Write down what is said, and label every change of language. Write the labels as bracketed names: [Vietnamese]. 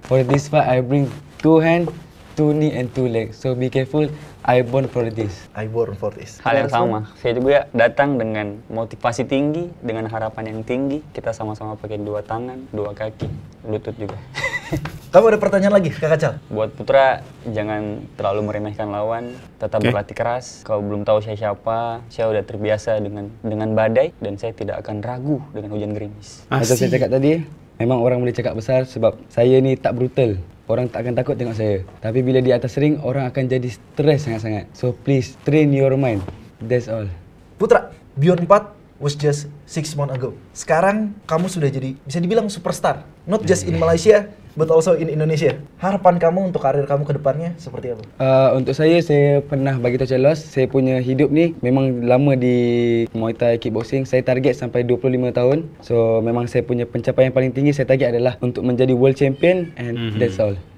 [English] For this fight I bring two hand, two knee and two legs. So be careful, I born for this. I born for this. [Indonesian] Hal yang sama. Saya juga datang dengan motivasi tinggi, dengan harapan yang tinggi. Kita sama-sama pakai dua tangan, dua kaki, lutut juga. Kamu ada pertanyaan lagi, Kakak Cal? Buat Putra, jangan terlalu meremehkan lawan, tetap berlatih keras. Kau belum tahu saya siapa, saya udah terbiasa dengan badai dan saya tidak akan ragu dengan hujan gerimis. [Malay] Macam saya cakap tadi, memang orang boleh cakap besar sebab saya ni tak brutal. Orang tak akan takut tengok saya. Tapi bila di atas ring, orang akan jadi stres sangat-sangat. [English] So please, train your mind. That's all. Putra, Beyond 4 was just 6 months ago. [Indonesian] Sekarang kamu sudah jadi, bisa dibilang superstar. [English] Not just in Malaysia, but also in Indonesia. [Indonesian] Harapan kamu untuk karir kamu ke depannya seperti apa? [Malay] Untuk saya pernah bagi tahu Celos, saya punya hidup ni memang lama di Muay Thai kickboxing. Saya target sampai 25 tahun. So memang saya punya pencapaian paling tinggi saya target adalah untuk menjadi world champion [English] and that's all.